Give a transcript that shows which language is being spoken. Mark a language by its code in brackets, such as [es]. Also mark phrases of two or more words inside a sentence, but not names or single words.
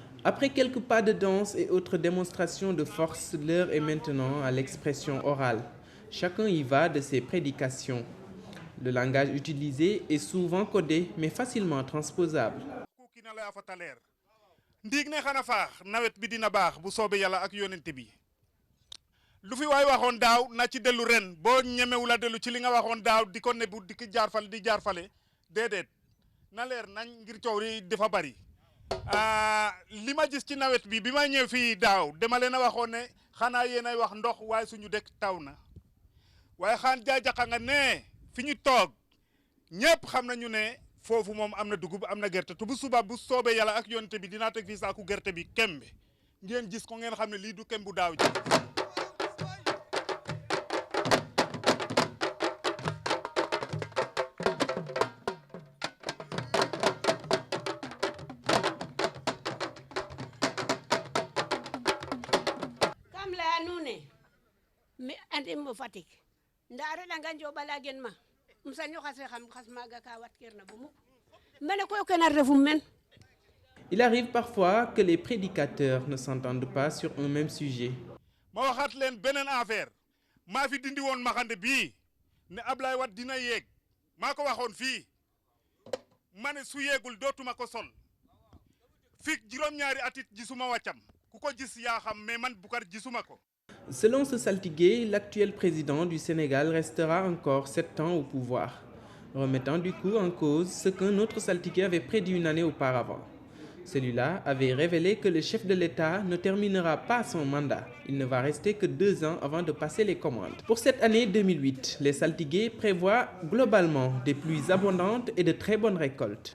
[fr] Après quelques pas de danse et autres démonstrations de force, l'heure est maintenant à l'expression orale. Chacun y va de ses prédications. Le langage utilisé est souvent codé, mais facilement transposable. [wo] ndiig ne xana faax nawet bi dina baax bu soobee yàlla ak yonent bi lu fi waay waxoon daaw na ci dellu ren boo ñemewula dellu ci li nga waxoon daaw di ko nebbu di jaar fale déedéet na leer nañ ngir coow li dafa bari li ma gis ci nawet bi ma ñëw fii daaw dama leen a waxoon ne xanaa yéenay wax ndox waaye suñu dëkk taw na waaye xaan jaajaxa nga ne fi ñu toog ñëpp xam nañu ne foofu moom am na dugub am na gerte te bu suba bu soobee yàlla ak yonte bi dinaa teg fii saaku gerte bi kembe ngeen gis ko ngeen xam ne lii du kem bu daaw ji [srr] kam laya nuune mi andim mo Fatick nda a reɗanga njoɓala gen ma um saño xas maaga ka watkeerna bo muk mene koy o kena refum men. [fr] Il arrive parfois que les prédicateurs ne s'entendent pas sur un même sujet. [wo] ma waxaat leen beneen affaire maa fi dindi woon maxande bii ne Ablaye Wade dina yéeg maa ko waxoon fii ma ne su yéegul dootuma ko sol fii juróom-ñaari atit gisuma wàccam ku ko gis yaa xam mais man Boucar gisuma ko. [fr] Selon ce saltigué, l'actuel président du Sénégal restera encore 7 ans au pouvoir, remettant du coup en cause ce qu'un autre saltigué avait prédit une année auparavant. Celui-là avait révélé que le chef de l'État ne terminera pas son mandat. Il ne va rester que 2 ans avant de passer les commandes. Pour cette année 2008, les saltigués prévoient globalement des pluies abondantes et de très bonnes récoltes.